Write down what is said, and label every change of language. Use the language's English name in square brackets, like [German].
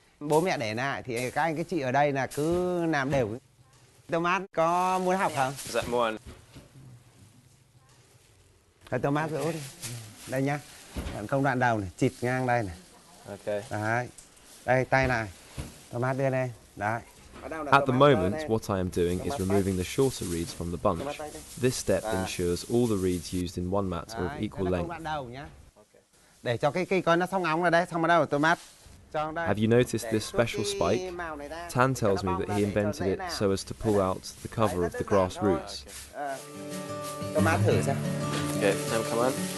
[Vietnamese] Bố mẹ để lại thì các anh các chị ở đây là cứ làm đều. Thomas có muốn học không? Dạ muốn. Thomas giữ đi. Đây nhá. Công đoạn đầu này, chịt ngang đây này. [English] Ok. [Vietnamese] Đấy. Đây tay này. Thomas đưa đây. Đấy. [English] At the moment, what I am doing is removing the shorter reeds from the bunch. This step ensures all the reeds used in one mat are of equal length. [Vietnamese] Để cho cái cây coi nó xong óng rồi đấy, xong bắt đầu Thomas. [English] Have you noticed this special spike? Tan tells me that he invented it so as to pull out the cover of the grass roots. [Vietnamese] Thomas thử xem. Okay, em cảm ơn.